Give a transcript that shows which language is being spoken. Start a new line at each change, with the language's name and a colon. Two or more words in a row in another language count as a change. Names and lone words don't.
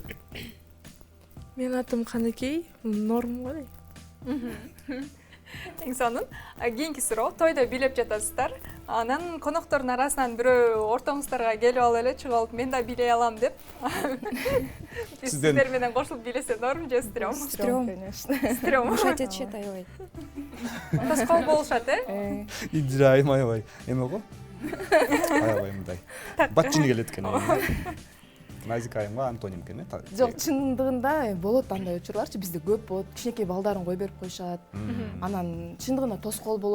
Kyrgyz: Менин атым Каныкей, норм го. Эң сонун. Кийинки суроо, тойдо бийлеп жатасыздар. Анан коноктордун арасынан бирөө ортоңуздарга келип алып эле чыгып алып, мен да бийлей алам деп. Сиздер менен кошулуп бийлесе норм же стрём? Стрём. Конечно. Стрём. Мешать этишет, аябай. Тоскоол болушат, э? Индира айым аябай. Эме го? Аябай мындай. Батчини келет экен. Назика айымга антоним экен, э? Жок, чындыгында болот андай учурларчы, бизде көп болот. Кичинекей балдарын кой берип коюшат. Анан чындыгында тоскоол болот.